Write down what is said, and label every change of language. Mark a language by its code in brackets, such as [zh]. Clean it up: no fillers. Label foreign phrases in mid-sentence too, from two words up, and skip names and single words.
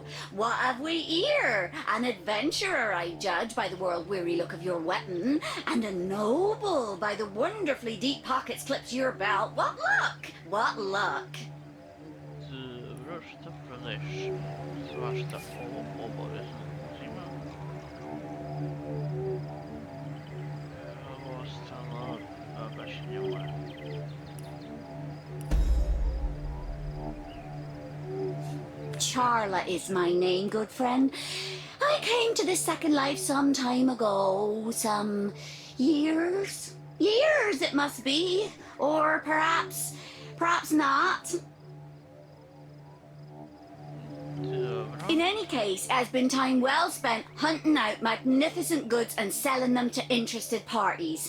[en] What have we here? An adventurer, I judge, by the world-weary look of your weapon, and a noble by the wonderfully deep pockets clipped to your belt. What luck! What luck! [sr] Završta prodaješ svašta ovo obavezno uzima. Ovo ostalo baš ne moram. [en] Charla is my name, good friend. I came to this second life some time ago. Some years? Years, it must be. Or perhaps not. In any case, it has been time well spent hunting out magnificent goods and selling them to interested parties.